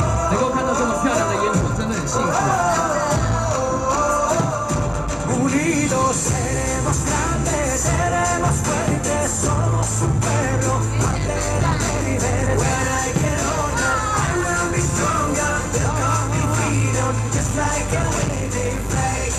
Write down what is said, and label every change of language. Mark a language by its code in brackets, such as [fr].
[zh] 能够看到这么漂亮的烟火，真的很幸福。 [es] Unidos seremos grandes, seremos fuertes, somos un pueblo, bandera de libertad. [en] When I get older, I will be stronger. They'll call me freedom, just like a waving flag.